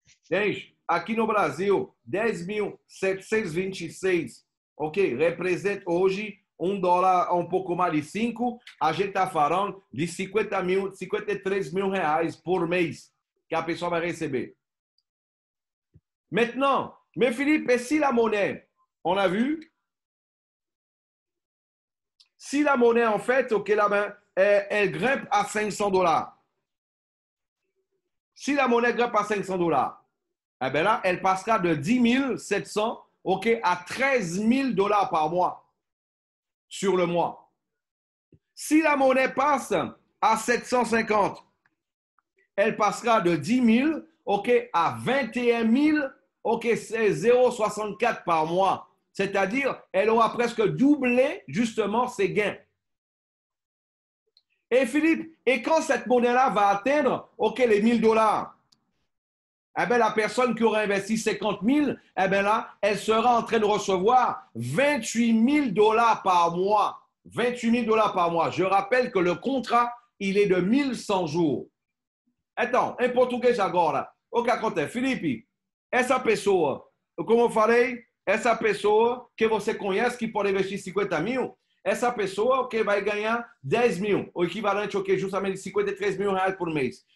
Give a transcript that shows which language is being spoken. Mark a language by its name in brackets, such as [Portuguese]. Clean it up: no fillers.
[Portuguese] Gente, aqui no Brasil, 10.726, OK, representa hoje $1, um pouco mais de 5, a gente está falando de 53 mil reais por mês que a pessoa vai receber. [French] Maintenant, mais Philippe, et si la monnaie, on a vu, si la monnaie, en fait, OK, là, elle grimpe à 500 dollars. Si la monnaie grimpe à 500 dollars, eh bien là, elle passera de 10 700, OK, à 13 000 $ par mois sur le mois. Si la monnaie passe à 750, elle passera de 10 000, OK, à 21 000, OK, c'est 0,64 par mois. C'est-à-dire, elle aura presque doublé justement ses gains. Et Philippe, et quand cette monnaie-là va atteindre, OK, les 1 000 $, eh bien, la personne qui aura investi 50 000, eh bien là, elle sera en train de recevoir 28 000 $ par mois. 28 000 $ par mois. Je rappelle que le contrat, il est de 1100 jours. [Portuguese] Então, em português agora, o que acontece? Felipe, essa pessoa, como eu falei, essa pessoa que você conhece que pode investir 50 mil, essa pessoa que vai ganhar 10 mil, o equivalente ao que justamente 53 mil reais por mês.